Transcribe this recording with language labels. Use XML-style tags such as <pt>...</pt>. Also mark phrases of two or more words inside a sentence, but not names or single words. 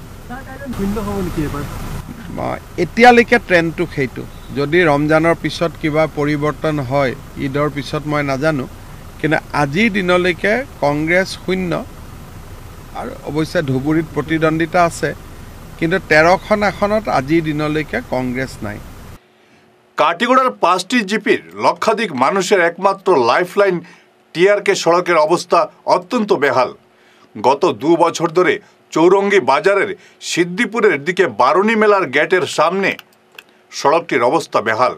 <as>এতিয়ালৈকে ট্ৰেণ্ডটো সেইটো। যদি ৰমজানৰ পিছত কিবা পৰিৱৰ্তন হয়, ঈদৰ পিছত মই নাজানো, কিন্তু আজিৰ দিনলৈকে কংগ্ৰেছ শূন্য। আৰু অৱশ্যে ধুবুৰীত প্ৰতিদ্বন্দ্বিতা আছে, কিন্তু 13খন আসনত আজিৰ দিনলৈকে কংগ্ৰেছ নাই।</as> <bn>কাটিগড়ার 5টি জিপির লক্ষাধিক মানুষের একমাত্র লাইফলাইন টিআরকে সড়কের অবস্থা অত্যন্ত বেহাল। গত 2 বছর ধরে চৌরঙ্গি বাজারের সিদ্দিপুরের দিকে বারুণী মেলার গেটের সামনে সড়কটির অবস্থা বেহাল।</bn>